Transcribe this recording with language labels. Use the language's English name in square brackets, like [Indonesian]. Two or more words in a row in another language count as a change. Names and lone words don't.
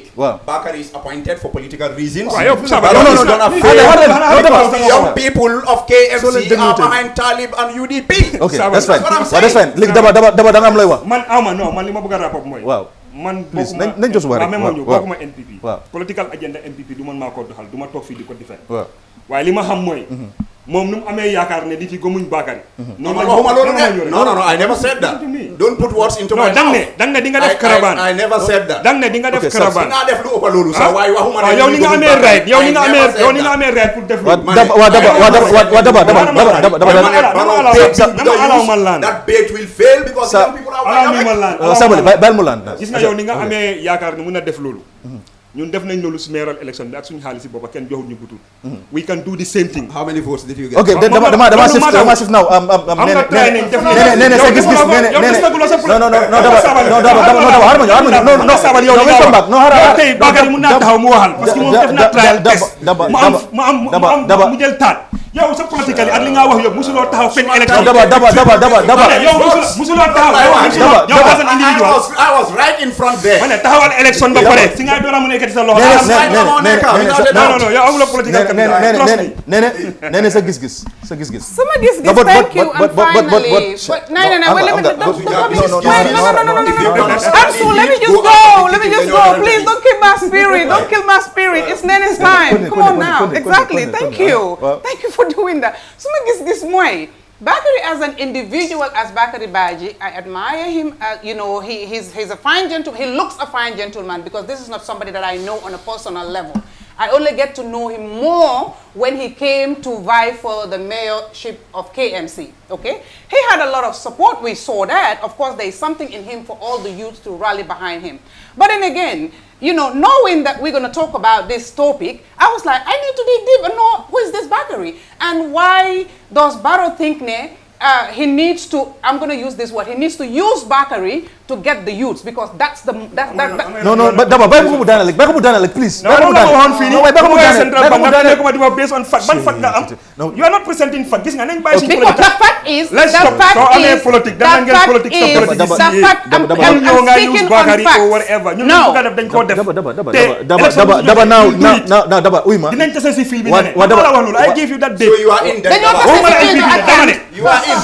[English] Bakary is appointed for political reasons. Young people of KMC are behind Talib and UDP. ok that's fine [Wolof] léegi daba da nga am lay wax. man li ma bëgg a rapport mooy. waaw man please nañ jos wax rek bokkuma NPP. [English] political agenda [Wolof] NPP du man maa ko doxal du ma toog fii di ko defee. waaye li ma xam mooy. moom nu mu amee yaakaar ne nit yi gëmuñ Bakary. noonu la waxuma loolu de. [English] non I never said that. Don't put words into my mouth. [Wolof] dang ne di nga def caravane. [English] I never said that. [Wolof] dang ne di nga def caravane. dinaa def lu ëpp loolu sax waaye waxuma ne. yow ni nga amee right yow ni nga amee right pour def loolu. [English] That bait will fail because young people are [Wolof] sabali bàyyil mu laan gis nga yow ni nga amee yaakaar ne mun a def loolu. ñun def nañ loolu si mayoral election bi ak suñu xaalis si boppa kenn joxul ñu butul. [English] we can do the same thing. How many votes did you get? [Wolof] ok dama [English] shift now [Wolof] nee sa gis-gis tey Bakary mun naa taxaw mu waxal parce que moom def na [English] trial test [Wolof] mu jël taat yow sa politique ak li nga wax yow musuloo taxaw fenn élection yow musuloo taxaw yow [English] as an individual I was right in front there. [Wolof] ma ne taxawal élection ba pare si ngay doora mu nekkati sa loxo non yow amuloo politique ak nee sa gis-gis sama gis-gis [English] thank you and finally but Ansu, let me just go please don't kill my spirit it's Nene's time come on now exactly thank you for doing that [Wolof] sama gis-gis mooy [English] Bakary as an individual, as Bakary Badji, I admire him. He's a fine gentleman. He looks a fine gentleman because this is not somebody that I know on a personal level. I only get to know him more when he came to vie for the mayorship of KMC, okay? He had a lot of support, we saw that. Of course, there is something in him for all the youth to rally behind him. But then again, knowing that we're going to talk about this topic, I was like, I need to dig deep and know who is this Bakary? And why does Barrow think he needs to, I'm going to use this word, he needs to use Bakary to get the youths because that's the... [Wolof] No, but Daba, bàyyi ko mu daaneel, [English] please. Based on fact. You are not presenting fact. [Wolof] Gis nga nañ bàyyi suñu politique. [English] The fact is, I'm speaking on facts. No. Daba, now, [Wolof] uy ma. Dinañ tase si fil bi ne. [English] I gave you that date. So you are in there. You are in.